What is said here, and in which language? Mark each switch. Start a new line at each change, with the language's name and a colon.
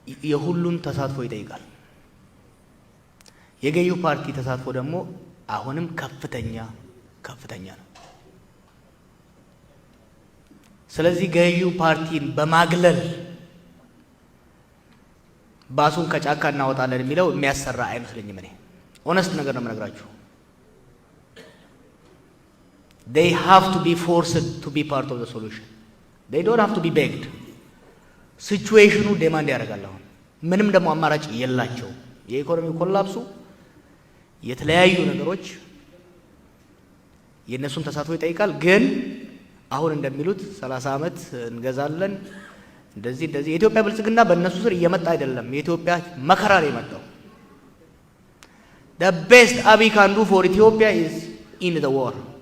Amharic: የሁሉን ተሳትፎ ይጠይቃል። የገዩ ፓርቲ ተሳትፎ ደግሞ አሁንም ከፍተኛ ነው። ስለዚህ ገዩ ፓርቲን በማግለል ባሱን ከጫካ እናወጣለን የሚለው የሚያሰራ አይመስለኝም። እኔ ኦነስት ነገር ነው የምነግራችሁ።
English: they have to be forced to be part of the solution. They don't have to be begged.
Amharic: ሲቹዌሽኑ ዴማንድ ያደርጋል። አሁን ምንም ደግሞ አማራጭ የላቸው። የኢኮኖሚ ኮላፕሱ የተለያዩ ነገሮች የነሱን ተሳትፎ ይጠይቃል። ግን አሁን እንደሚሉት 30 ዓመት እንገዛለን እንደዚህ የኢትዮጵያ ብልጽግና በእነሱ ስር እየመጣ አይደለም። የኢትዮጵያ መከራ ነው የመጣው።
English: The best Abiy can do for Ethiopia is in the war.